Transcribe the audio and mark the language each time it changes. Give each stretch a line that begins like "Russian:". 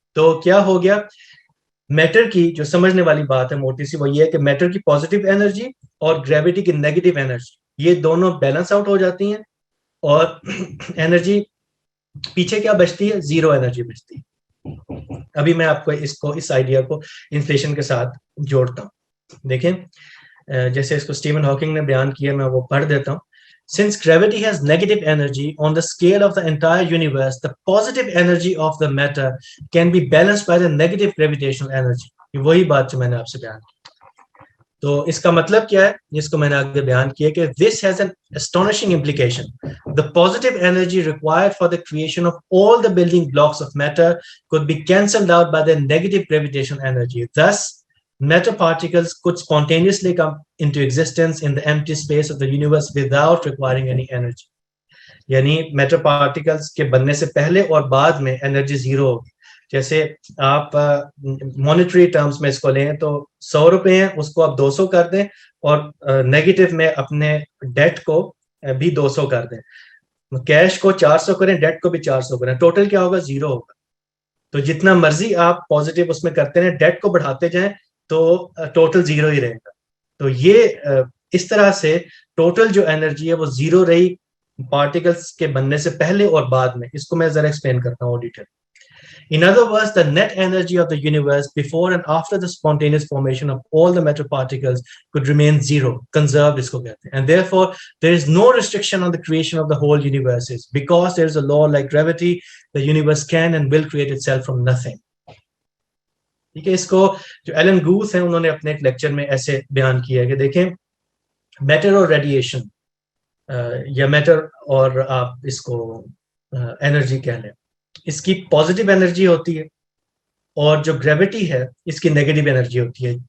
Urdu: تو کیا ہو گیا, میٹر کی جو سمجھنے والی بات ہے موٹی سی, وہ یہ ہے کہ میٹر کی پازیٹیو انرجی اور گریوٹی کی نیگیٹو انرجی یہ دونوں بیلنس آؤٹ ہو جاتی ہیں, اور انرجی پیچھے کیا بچتی ہے, زیرو انرجی بچتی ہے. ابھی میں آپ کو اس آئیڈیا کو انفلیشن کے ساتھ جوڑتا ہوں. دیکھیں جیسے اس کو اسٹیون ہاکنگ نے بیان کیا, میں وہ پڑھ دیتا ہوں.
English: Since gravity has negative energy on the scale of the entire universe, the positive energy of the matter can be balanced by the negative gravitational energy.
Urdu: یہ وہی بات جو میں نے آپ سے بیان کی. تو اس کا مطلب کیا ہے, جس کو میں نے آگے بیان کیا کہ
English: this has an astonishing implication. The positive energy required for the creation of all the building blocks of matter could be cancelled out by the negative gravitational energy. Thus, matter particles could spontaneously come into existence in the empty space of the universe without requiring any energy.
Urdu: یعنی metre particles کے بننے سے پہلے اور بعد میں energy zero ہوگی. جیسے آپ مانیٹری ٹرمز میں اس کو لیں تو 100 روپے ہیں, اس کو آپ 200 کر دیں, اور نیگیٹو میں اپنے ڈیٹ کو بھی 200 کر دیں. کیش کو 400 کریں, ڈیٹ کو بھی 400 کریں, ٹوٹل کیا ہوگا, زیرو ہوگا. تو جتنا مرضی آپ پازیٹیو اس میں کرتے ہیں, ڈیٹ کو بڑھاتے جائیں تو ٹوٹل زیرو ہی رہے گا. تو یہ اس طرح سے ٹوٹل جو انرجی ہے وہ زیرو رہی پارٹیکلز کے بننے سے پہلے اور بعد میں. اس کو میں ذرا ایکسپلین کرتا ہوں detail.
English: In other words, the net energy of the universe before and after the spontaneous formation of all the matter particles could remain zero, conserved
Urdu: اس کو کہتے ہیں.
English: And therefore, there is no restriction on the creation of the whole universes. Because there is a law like gravity, the universe can and will create itself from nothing.
Urdu: ٹھیک ہے, اس کو جو Alan گوتھ ہیں انہوں نے اپنے ایک لیکچر میں ایسے بیان کیا ہے کہ دیکھیں میٹر اور ریڈیشن, یا میٹر اور آپ اس کو انرجی کہہ لیں, اس کی پازیٹیو انرجی ہوتی ہے, اور جو گریوٹی ہے اس کی نیگیٹو انرجی ہوتی ہے.